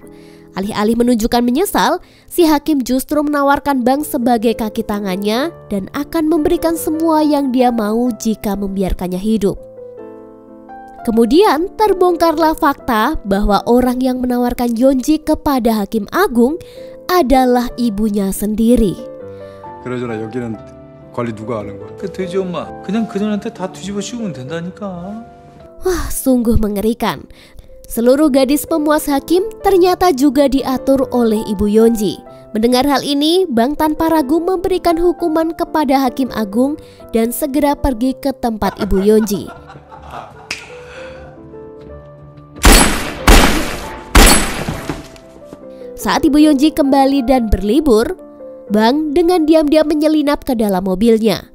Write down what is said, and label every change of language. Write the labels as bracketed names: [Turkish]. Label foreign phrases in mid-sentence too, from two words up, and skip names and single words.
[Indonesian] Alih-alih menunjukkan menyesal, si hakim justru menawarkan Bang sebagai kaki tangannya dan akan memberikan semua yang dia mau jika membiarkannya hidup. Kemudian terbongkarlah fakta bahwa orang yang menawarkan Yeonji kepada Hakim Agung adalah ibunya sendiri. [Korean] 그러잖아 여기는 관리 누가 하는 거야? 그 돼지 엄마 그냥 그년한테 다 뒤집어 씌우면 된다니까. [Indonesian] Wah, sungguh mengerikan. Seluruh gadis pemuas hakim ternyata juga diatur oleh Ibu Yeonji. Mendengar hal ini, Bang tanpa ragu memberikan hukuman kepada Hakim Agung dan segera pergi ke tempat Ibu Yeonji. Saat Ibu Yeonji kembali dan berlibur, Bang dengan diam-diam menyelinap ke dalam mobilnya.